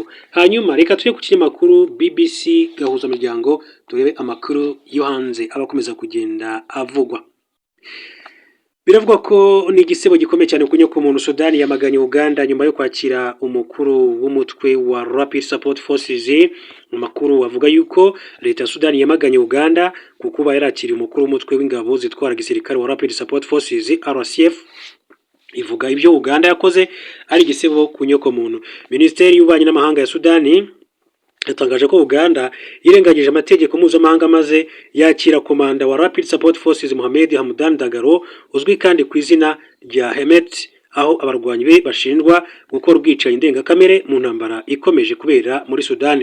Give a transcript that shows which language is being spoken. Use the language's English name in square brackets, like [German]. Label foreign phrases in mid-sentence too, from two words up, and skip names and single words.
[Kinyarwanda] Hanyuma reka tujye ku kinyamakuru BBC gahuzamiryango turebe amakuru yo hanze abakomeza kugenda avugwa. Biravugwa ko ni igisebo gikomeye cyane kunyo ku muntu Sudani yamaganye Uganda nyuma yo kwakira umukuru w'umutwe wa Rapid Support Forces. Mu makuru avuga yuko leta ya Sudani yamaganye Uganda kuko yarakiriye umukuru w'umutwe w'ingabo zitwara gisirikare wa Rapid Support Forces RSF. Ivuga ibyo Uganda yakoze ari igisebo kunyoko muntu. Minisiteri y'Ububanyi n'Amahanga ya Sudani yatangaje ko Uganda yirengagije amategeko mpuzamahanga maze yakira komanda wa Rapid Support Forces Mohamed Hamdan Dagalo uzwi kandi ku izina rya Hemet, aho abarwanyi be bashinjwa gukora ubwicanyi ndengakamere mu ntambara ikomeje kubera muri Sudani.